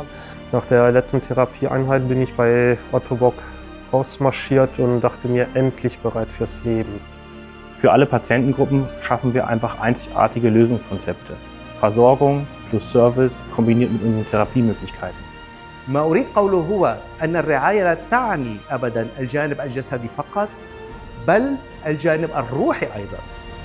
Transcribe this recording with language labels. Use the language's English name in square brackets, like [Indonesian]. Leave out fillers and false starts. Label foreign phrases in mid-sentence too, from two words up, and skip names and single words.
[German] Nach der letzten Therapieeinheit bin ich bei Otto Bock rausmarschiert und dachte mir, endlich bereit fürs Leben. Für alle Patientengruppen schaffen wir einfach einzigartige Lösungskonzepte. Versorgung plus Service kombiniert mit unseren Therapiemöglichkeiten. [Arabic] ما أريد قوله هو أن الرعاية لا تعني أبداً الجانب الجسدي فقط، بل الجانب الروحي أيضاً.